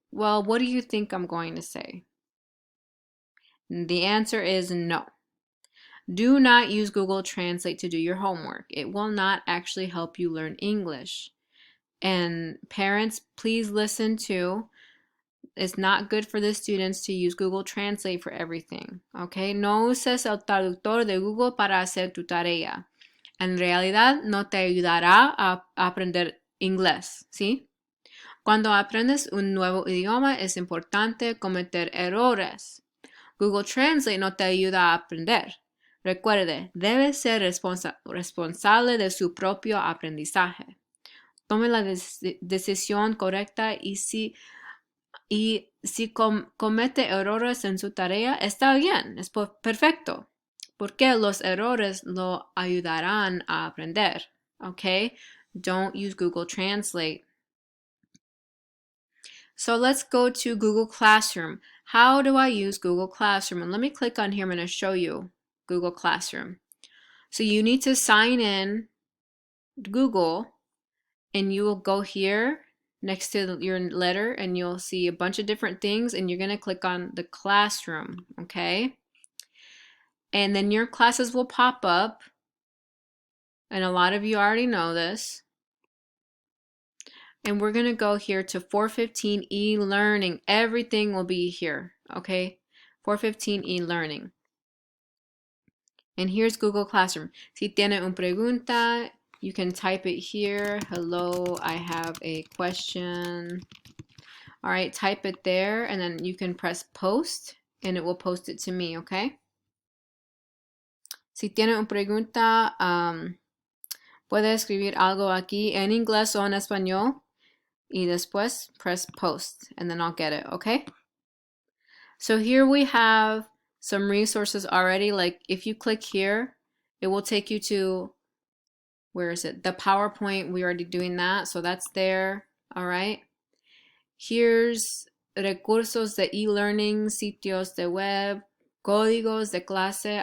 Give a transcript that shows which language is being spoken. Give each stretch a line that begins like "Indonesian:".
English: Well, what do you think I'm going to say? The answer is no. Do not use Google Translate to do your homework. It will not actually help you learn English. And parents, please listen to, it's not good for the students to use Google Translate for everything, okay?
Spanish: No uses el traductor de Google para hacer tu tarea. En realidad no te ayudará a aprender inglés, ¿sí? Cuando aprendes un nuevo idioma es importante cometer errores. Google Translate no te ayuda a aprender. Recuerde, debe ser responsable de su propio aprendizaje. Tome la decisión correcta y si comete errores en su tarea, está bien, es perfecto, porque los errores lo ayudarán a aprender.
English: Okay? Don't use Google Translate. So let's go to Google Classroom. How do I use Google Classroom? And let me click on here. I'm going to show you Google Classroom. So you need to sign in Google, and you will go here next to your letter, and you'll see a bunch of different things, and you're going to click on the classroom, okay? And then your classes will pop up, and a lot of you already know this. And we're going to go here to 415 e-learning. Everything will be here, okay? 415 e-learning. And here's Google Classroom.
Spanish: Si tiene una pregunta,
English: you can type it here. Hello, I have a question. All right, type it there, and then you can press post, and it will post it to me, okay?
Spanish: Si tiene una pregunta, puede escribir algo aquí en inglés o en español, y después
English: press post, and then I'll get it, okay? So here we have some resources already. Like if you click here, it will take you to, where is it? The PowerPoint, we're already doing that, so that's there, all right?
Spanish: Here's recursos de e-learning, sitios de web, códigos de clase.